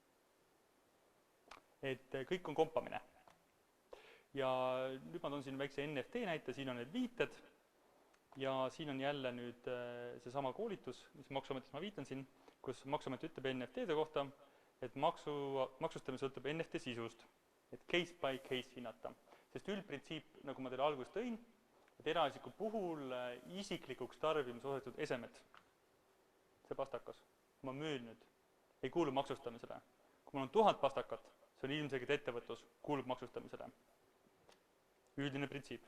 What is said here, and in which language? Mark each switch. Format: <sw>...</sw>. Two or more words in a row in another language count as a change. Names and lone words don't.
<et>Et kõik on kompamine. Ja nüüd ma toon siin väikse NFT näite, siin on need viited ja siin on jälle nüüd seesama koolitus, mis Maksuametis ma viitan siin, kus Maksuamet ütleb NFT-de kohta, et maksustamine sõltub NFT sisust, et</et> <en>case by case</en> <et>hinnata. Sest üldprintsiip, nagu ma teile alguses tõin, et eraisiku puhul isiklikuks tarbimise osatud esemed, see pastakas, kui ma müün nüüd, ei kuulu maksustamisele. Kui mul on 1000 pastakat, see on ilmselgelt ettevõtlus, kuulub maksustamisele. Üldine printsiip.</et>